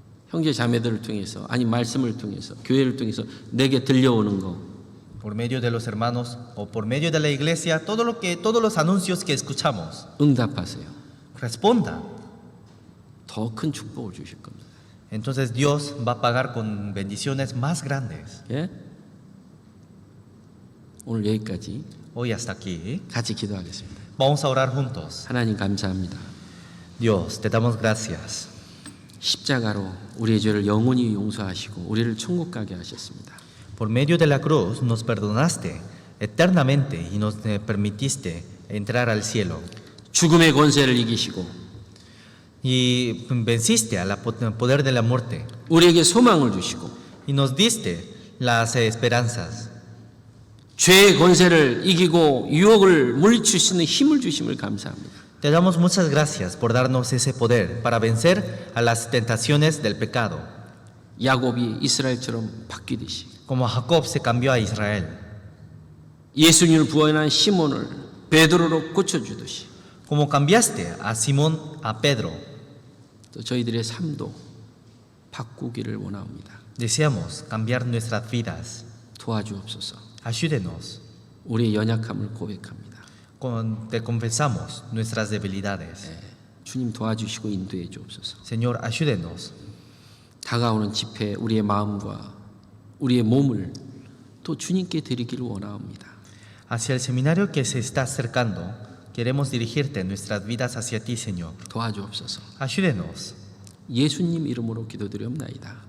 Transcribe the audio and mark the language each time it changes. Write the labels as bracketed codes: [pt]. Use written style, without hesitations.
[ko] 형제 자매들을 통해서 아니 말씀을 통해서 교회를 통해서 내게 들려오는 거 [es] Por medio de los hermanos o por medio de la iglesia, todos los anuncios que escuchamos. [ko] 응답하세요. [es] Responda. [ko] 더 큰 축복을 주실 겁니다. [es] Entonces Dios va a pagar con bendiciones más grandes. [ko] 예? 오늘 여기까지 [es] Hoy hasta aquí. [ko] 같이 기도하겠습니다. [es] Vamos a orar juntos. [ko] 하나님 감사합니다. [es] Dios, te damos gracias. [ko] 십자가로 우리의 죄를 영원히 용서하시고 우리를 천국 가게 하셨습니다. [es] Por medio de la cruz nos perdonaste eternamente y nos permitiste entrar al cielo. [ko] 죽음의 권세를 이기시고 [es] Y venciste al poder de la muerte. [ko] 우리에게 소망을 주시고 [es] Y nos diste las esperanzas. [ko] 죄의 권세를 이기고 유혹을 물리칠 수 있는 힘을 주심을 감사합니다. [es] Te damos muchas gracias por darnos ese poder para vencer a las tentaciones del pecado. [ko] 야곱이 이스라엘처럼 바뀌듯이 [es] Como Jacob se cambió a Israel. [ko] 예수님을 부활한 시몬을 베드로로 고쳐주듯이 [es] Como cambiaste a Simón a Pedro. [ko] 또 저희들의 삶도 바꾸기를 원합니다. [es] Deseamos cambiar nuestras vidas. [ko] 도와주옵소서. [es] Ayúdenos. [ko] 우리의 연약함을 고백합니다. [es] Te confesamos nuestras debilidades. [ko] 주님 도와주시고 인도해 주옵소서. [es] Señor, ayúdenos. [ko] 다가오는 집회 우리의 마음과 우리의 몸을 또 주님께 드리기를 원합니다. [es] Hacia el seminario que se está acercando, queremos dirigirte nuestras vidas hacia ti, Señor. [ko] 도와주옵소서. [es] Ayúdenos. [ko] 예수님 이름으로 기도드리옵나이다.